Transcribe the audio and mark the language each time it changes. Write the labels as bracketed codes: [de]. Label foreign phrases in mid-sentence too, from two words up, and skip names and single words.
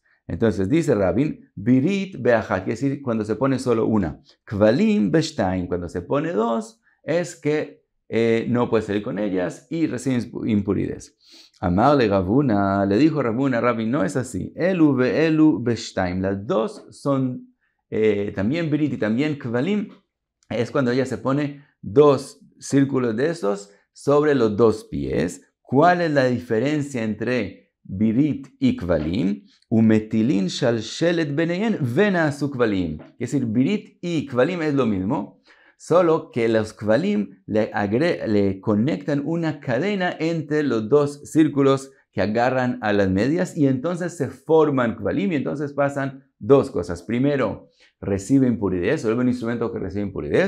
[es] Entonces dice Rabin, [he] בירית באחת, [es] quiere decir cuando se pone solo una, [he] כבלים בשתים, [es] cuando se pone dos, es que no puede salir con ellas y reciben impurez. [he] אמר ליה רבינא, [es] le dijo Ravuna, Rabin, no es así. [he] אלו ואלו בשתים, [es] las dos son también birit y también kvalim, es cuando ella se pone dos círculos de estos sobre los dos pies. ¿Cuál es la diferencia entre birit y kvalim? [he] ומטילין שלשלת ביניהן ונעשו כבלים. [es] Es decir, birit y kvalim es lo mismo. solo que los kvalim le conectan una cadena entre los dos círculos que agarran a las medias y entonces se forman kvalim y entonces pasan dos cosas. Primero, recibe impuridad, solo un instrumento que recibe impuridad.